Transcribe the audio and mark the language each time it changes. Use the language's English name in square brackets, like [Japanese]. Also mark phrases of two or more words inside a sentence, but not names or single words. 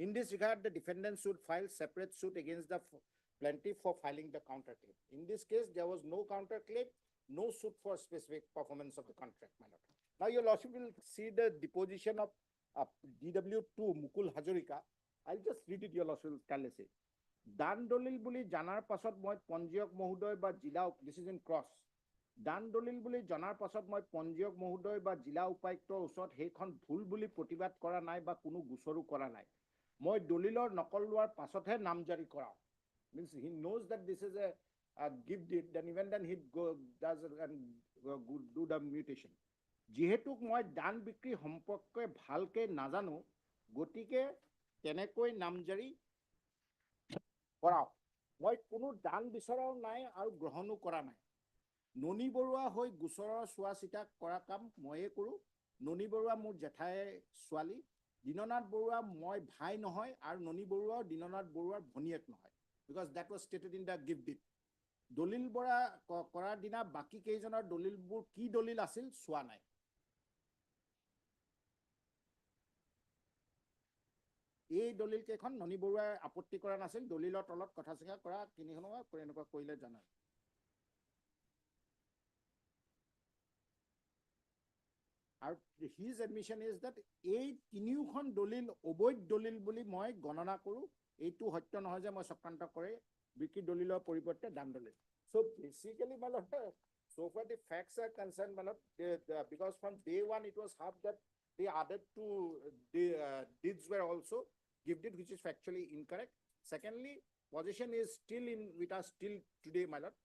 [English] In this regard, the defendants should file separate suit against the plenty for filing the counter claim. In this case, there was no counter claim, no suit for specific performance of the contract, my lord. Now, your lordship will see the deposition of DW2 Mukul Hazarika. I'll just read it, your lordship will tell us it. [Assamese] Dan Dolil বুলি জানাৰ পাছত মই পঞ্জীয়ক মহোদয় বা জিলা, [English] this is in cross. [Assamese] দান দলিল বুলি জনাৰ পাছত মই পঞ্জীয়ক মহোদয় বা জিলা উপায়ুক্তৰ ওচৰত সেইখন ভুল বুলি প্ৰতিবাদ কৰা নাই বা কোনো গোচৰো কৰা নাই। মই দলিলৰ নকল লোৱাৰ পাছতহে নামজাৰি কৰাও। [English] Means he knows that this is a gift deed, then even then he does and do the mutation. [Assamese] যিহেতু মই দান বিক্ৰী সম্পৰ্কে ভালকে নাজানো, গতিকে তেনেকৈ নামজাৰি কৰাও। মই কোনো দান বিচৰাও নাই আৰু গ্ৰহণো কৰা নাই। ননী বৰুৱা হৈ গোচৰৰ চোৱা চিতা কৰা কাম ময়ে কৰোঁ। ননী বৰুৱা মোৰ জেঠাই ছোৱালী। দীননাথ বৰুৱা মই ভাই নহয় আৰু ননী বৰুৱাও দীননাথ বৰুৱাৰ ভনীয়েক নহয়। [English] Because that was stated in the gift deed. [Assamese] দলিল বৰা কৰাৰ দিনা বাকী কেইজনৰ দলিলবোৰ কি দলিল আছিল চোৱা নাই। এই দলিল কেইখন ননী বৰুৱাই আপত্তি কৰা নাছিল, দলিলৰ তলত কথা চিকা কৰা তিনিখনো এনেকুৱা কৰিলে জানাই। আৰু [English] his admission is that [Assamese] এই তিনিওখন দলিল অবৈধ দলিল বুলি মই গণনা কৰোঁ। এইটো সত্য নহয় যে মই চক্ৰান্ত কৰে বিক্ৰী দলিলৰ পৰিৱৰ্তে দান দলিল। [English] So basically, my lord, so far the facts are concerned, my lord, because from day one it was half that the other two deeds were also gifted, which is factually incorrect. Secondly, possession is still in with us till today, my lord.